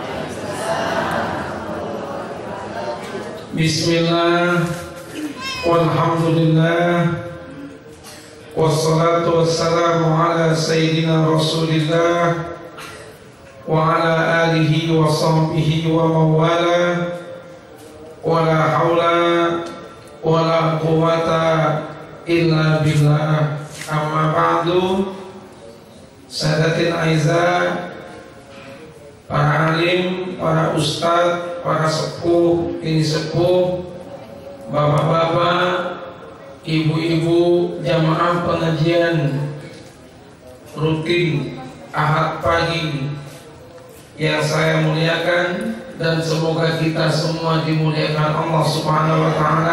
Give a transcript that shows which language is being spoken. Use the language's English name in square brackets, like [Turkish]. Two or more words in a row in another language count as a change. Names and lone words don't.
[Arabic] بسم الله، والحمد لله، والصلاة والسلام على سيدنا رسول الله وعلى آله وصحبه ومن والاه، ولا حول ولا قوة إلا بالله. أما بعد. سادات أعزاء, [Indonesian] para alim, para ustadz, para sepuh, ini sepuh, bapak-bapak, ibu-ibu, jamaah pengajian rutin Ahad pagi yang saya muliakan, dan semoga kita semua dimuliakan [Arabic] الله سبحانه وتعالى.